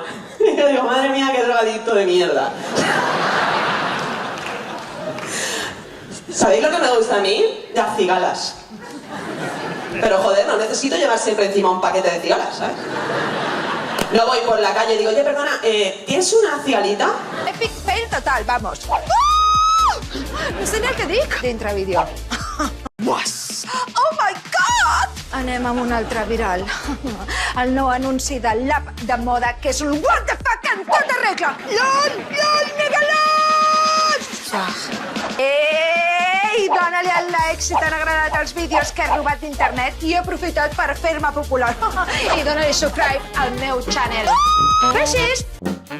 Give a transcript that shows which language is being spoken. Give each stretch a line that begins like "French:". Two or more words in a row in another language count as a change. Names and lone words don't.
Spanish: Yo digo, madre mía, qué drogadicto de mierda. ¿Sabéis lo que me gusta a mí? Las cigalas. Pero joder, no necesito llevar siempre encima un paquete de cigalas, ¿sabes? No voy por la calle y digo, oye, perdona, ¿tienes una cigalita?
English: Epic fail
Spanish: total, vamos.
Catalan: No sé ni el que dic dintre vídeo.
English: Oh my God!
Catalan: Anem amb un altre viral. El nou anunci de l'app de moda que és un
English: what the fuck
Catalan: en tota regla. LOL, LOL, megalons! Ei, dona-li el like si t'han agradat els vídeos que he robat d'internet i he aprofitat per fer-me popular. I dona-li subscribe al meu channel. Gràcies!